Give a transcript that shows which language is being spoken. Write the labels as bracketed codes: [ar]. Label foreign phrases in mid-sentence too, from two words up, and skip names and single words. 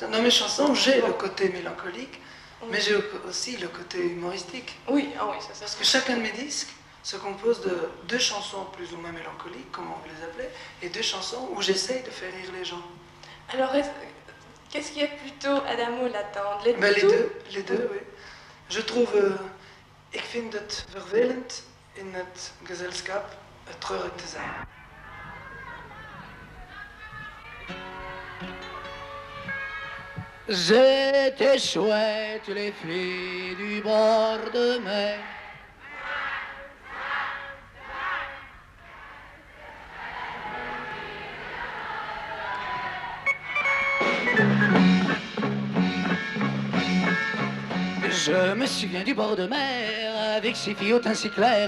[fr] Dans mes chansons, j'ai le côté mélancolique, mais j'ai aussi le côté humoristique. Oui, ah oui, ça. Parce que chacun de mes disques se compose de 2 chansons plus ou moins mélancoliques, comme on vous les appelait, et 2 chansons où j'essaye de faire rire les gens. Alors, qu'est-ce qui est plutôt Adamo là-dedans? Les deux, oui. Je trouve, [nl] ik vind het vervelend in het gezelschap treurig te zijn. [fr] C'était chouette les filles du bord de mer. Je me souviens du bord de mer, avec ces filles au teint si clair.